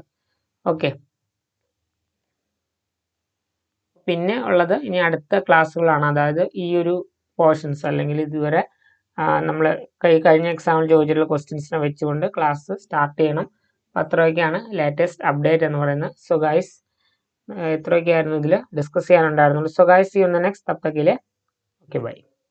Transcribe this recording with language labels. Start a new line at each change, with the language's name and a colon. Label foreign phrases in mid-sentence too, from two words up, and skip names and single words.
Malayalam: ഓക്കെ, പിന്നെ ഉള്ളത് ഇനി അടുത്ത ക്ലാസ്സുകളാണ്. അതായത് ഈ ഒരു പോർഷൻസ് അല്ലെങ്കിൽ ഇതുവരെ നമ്മൾ കഴിഞ്ഞ എക്സാമിൽ ചോദിച്ചിട്ടുള്ള ക്വസ്റ്റ്യൻസിനെ വെച്ചുകൊണ്ട്
English: class start
Malayalam: ചെയ്യണം. അപ്പോൾ അത്രയൊക്കെയാണ്
English: latest update
Malayalam: എന്ന് പറയുന്നത്.
English: so guys,
Malayalam: ഇത്രയൊക്കെയായിരുന്നു ഇതിൽ ഡിസ്കസ് ചെയ്യാനുണ്ടായിരുന്നുള്ളൂ.
English: so guys, see you in the next.
Hindi: तब तक के लिए
English: okay bye.